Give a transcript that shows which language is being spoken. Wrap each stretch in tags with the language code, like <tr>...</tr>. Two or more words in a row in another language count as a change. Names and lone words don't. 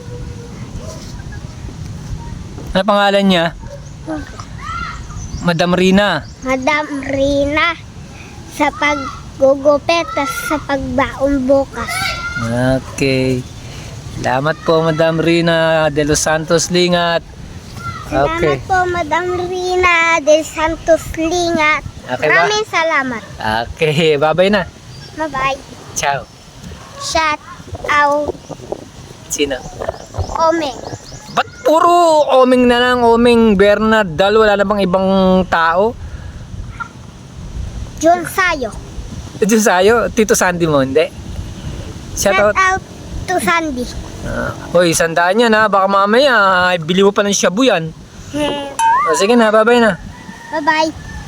<tl>Ano pangalan niya? Madam Rina. Madam Rina sa paggugupit at sa pagbaon bukas. Okay. Salamat po Madam Rina de los Santos Lingat. Salamat po Madam Rina de Santos Lingat. Okay ba? Maraming salamat. Okay, bye-bye na. Bye-bye.</tl> <it>Ciao.</it> <en>Shout out</en> <tl>Sino? Omeng. Ba't puro Oming na lang, Oming Bernard Dal? Wala na bang ibang tao? Jun Sayo. Diyan sa'yo, Tito Sandy mo, hindi?</tl> <en>Shout Shout out. out to Sandy.</en> <tl>Hoy, 100 yan ha. Baka mamaya, bili mo pa ng shabu yan. Sige na, bye-bye na. Bye-bye.</tl>